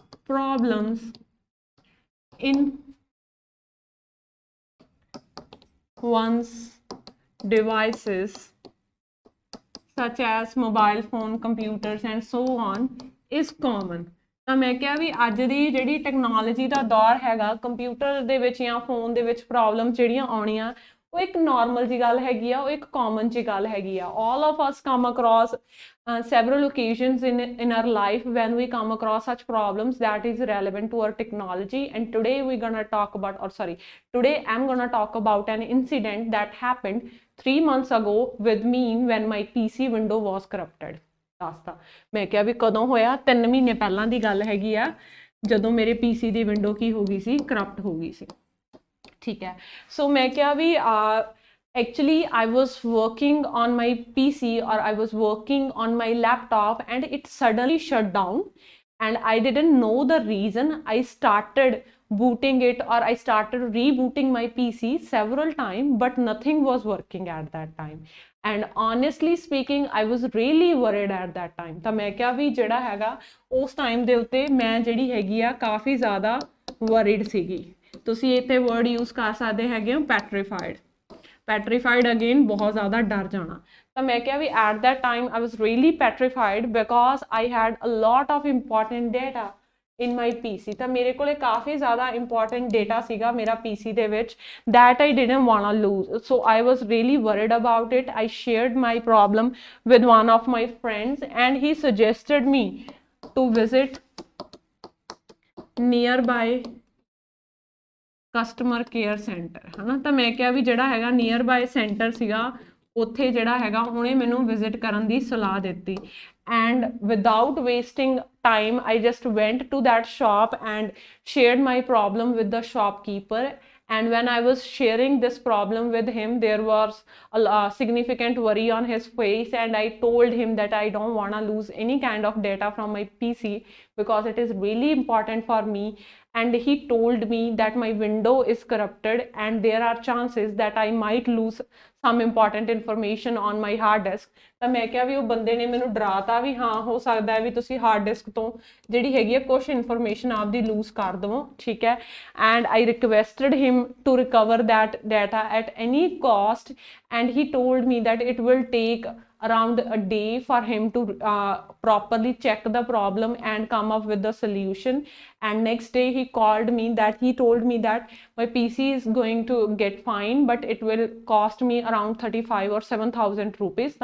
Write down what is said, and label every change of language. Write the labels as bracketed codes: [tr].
[en] problems in one's devices such as mobile phone, computers and so on is common। [pa] ਤਾਂ ਮੈਂ ਕਿਹਾ ਵੀ ਅੱਜ ਦੀ ਜਿਹੜੀ ਟੈਕਨੋਲੋਜੀ ਦਾ ਦੌਰ ਹੈਗਾ, ਕੰਪਿਊਟਰ ਦੇ ਵਿੱਚ ਜਾਂ ਫੋਨ ਦੇ ਵਿੱਚ ਪ੍ਰੋਬਲਮ ਜਿਹੜੀਆਂ ਆਉਣੀਆਂ ਉਹ ਇੱਕ ਨਾਰਮਲ ਜੀ ਗੱਲ ਹੈਗੀ ਆ, ਉਹ ਇੱਕ ਕਾਮਨ ਜੀ ਗੱਲ ਹੈਗੀ ਆ। [en] all of us come across several occasions in our life when we come across such problems that is relevant to our technology, and today we're gonna talk about, or sorry, today I'm gonna talk about an incident that happened 3 months ago with me when my PC window was corrupted। [pa] ਦੱਸਤਾ ਮੈਂ ਕਿਹਾ ਵੀ ਕਦੋਂ ਹੋਇਆ, 3 ਮਹੀਨੇ ਪਹਿਲਾਂ ਦੀ ਗੱਲ ਹੈਗੀ ਆ, ਜਦੋਂ ਮੇਰੇ PC ਦੀ ਵਿੰਡੋ ਕੀ ਹੋ ਗਈ ਸੀ, ਕਰਪਟ ਹੋ ਗਈ ਸੀ, ਠੀਕ ਹੈ। ਸੋ ਮੈਂ ਕਿਹਾ ਵੀ [en] actually I was working on my PC or I was working on my laptop and it suddenly shut down and I didn't know the reason. I started booting it or I started rebooting my PC several times but nothing was working at that time, and honestly speaking I was really worried at that time। [pa] ਤਾਂ ਮੈਂ ਕਿਹਾ ਵੀ ਜਿਹੜਾ ਹੈਗਾ ਉਸ time ਦੇ ਉੱਤੇ ਮੈਂ ਜਿਹੜੀ ਹੈਗੀ ਆ ਕਾਫੀ ਜ਼ਿਆਦਾ worried ਸੀਗੀ। ਤੁਸੀਂ ਇੱਥੇ ਵਰਡ ਯੂਜ਼ ਕਰ ਸਕਦੇ ਹੈਗੇ ਹੋ ਪੈਟਰੀਫਾਈਡ। ਪੈਟਰੀਫਾਈਡ ਅਗੇਨ ਬਹੁਤ ਜ਼ਿਆਦਾ ਡਰ ਜਾਣਾ। ਤਾਂ ਮੈਂ ਕਿਹਾ ਵੀ [en] At that time I was really petrified because I had a lot of important data in my PC। [pa] ਤਾਂ ਮੇਰੇ ਕੋਲੇ ਕਾਫੀ ਜ਼ਿਆਦਾ ਇੰਪੋਰਟੈਂਟ ਡੇਟਾ ਸੀਗਾ ਮੇਰਾ PC ਦੇ ਵਿੱਚ, [en] that I didn't wanna lose, so I was really worried about it। I shared my problem with one of my friends and he suggested me to visit nearby customer care centre ਹਨਾ। [pa] ਤਾਂ ਮੈਂ ਕਿਹਾ ਵੀ ਜਿਹੜਾ ਹੈਗਾ near by centre ਸੀਗਾ ਉੱਥੇ ਜਿਹੜਾ ਹੈਗਾ ਉਹਨੇ ਮੈਨੂੰ ਵਿਜ਼ਿਟ ਕਰਨ ਦੀ ਸਲਾਹ ਦਿੱਤੀ, [en] and without wasting time I just went to that shop and shared my problem with the shopkeeper. And when I was sharing this problem with him, there was a significant worry on his face, and I told him that I don't want to lose any kind of data from my PC because it is really important for me. And he told me that my window is corrupted and there are chances that I might lose some important information on my hard disk. [pa] ਤਾਂ ਮੈਂ ਕਿਹਾ ਵੀ ਉਹ ਬੰਦੇ ਨੇ ਮੈਨੂੰ ਡਰਾਤਾ ਵੀ ਹਾਂ ਹੋ ਸਕਦਾ ਹੈ ਵੀ ਤੁਸੀਂ ਹਾਰਡ ਡਿਸਕ ਤੋਂ ਜਿਹੜੀ ਹੈਗੀ ਹੈ ਕੁਝ ਇਨਫੋਰਮੇਸ਼ਨ ਆਪਦੀ ਲੂਜ਼ ਕਰ ਦਵੋ, ਠੀਕ ਹੈ। [en] And I requested him to recover that data at any cost, and he told me that it will take around a day for him to properly check the problem and come up with the solution. And next day he called me that he told me that my PC is going to get fine, but it will cost me around 35 or 7,000 rupees.